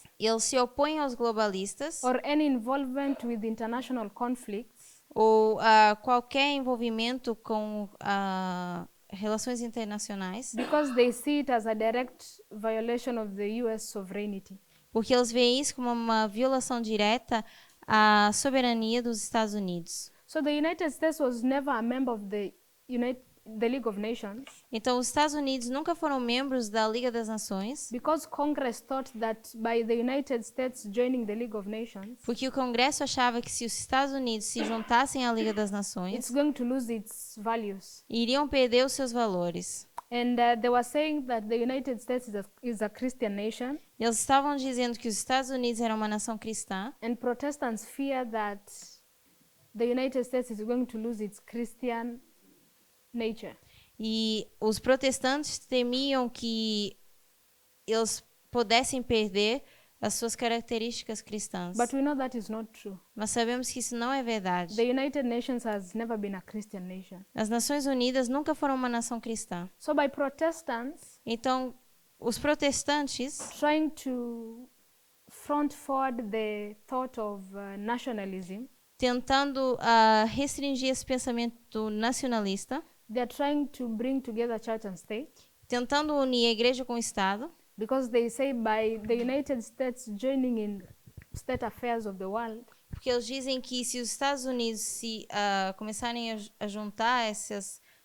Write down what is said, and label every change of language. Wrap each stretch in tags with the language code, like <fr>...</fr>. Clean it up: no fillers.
<pt>eles se opõem aos globalistas</pt> <en>or any involvement with international conflicts</en> <pt>ou qualquer envolvimento com relações internacionais,</pt> <en>because they see it as a direct violation of the US sovereignty.</en> <pt>porque eles veem isso como uma violação direta à soberania dos Estados Unidos.</pt> <en>So the United States was never a member of the League of Nations</en> <pt>Então, os Estados Unidos nunca foram membros da Liga das Nações,</pt> <en>because Congress thought that by the United States joining the League of Nations,</en> <pt>porque o Congresso achava que se os Estados Unidos se juntassem à Liga das</pt> <en>it's</en> <pt>Nações,</pt> <en>going to lose its values.</en> <pt>iriam perder os seus valores.</pt> <en>And they were saying that the United States is a Christian nation,</en> <pt>Eles estavam dizendo que os Estados Unidos eram uma nação cristã</pt> <en>and Protestants fear that the United States is going to lose its Christian nature.</en> <pt>e os protestantes temiam que eles pudessem perder as suas características cristãs.</pt> <en>But we know that is not true.</en> <pt>Mas sabemos que isso não é verdade.</pt> <en>The United Nations has never been a Christian nation.</en> <pt>As Nações Unidas nunca foram uma nação cristã.</pt> <en>So by Protestants</en> <pt>Então, os protestantes</pt> <en>trying to front forward the thought of nationalism,</en> <pt>tentando restringir esse pensamento nacionalista,</pt> <en>they are trying to bring together church and state</en> <pt>tentando unir a igreja com o Estado,</pt> <en>because they say by the United States joining in state affairs of the world,</en> <pt>porque eles dizem que se os Estados Unidos se começarem a juntar essas</pt>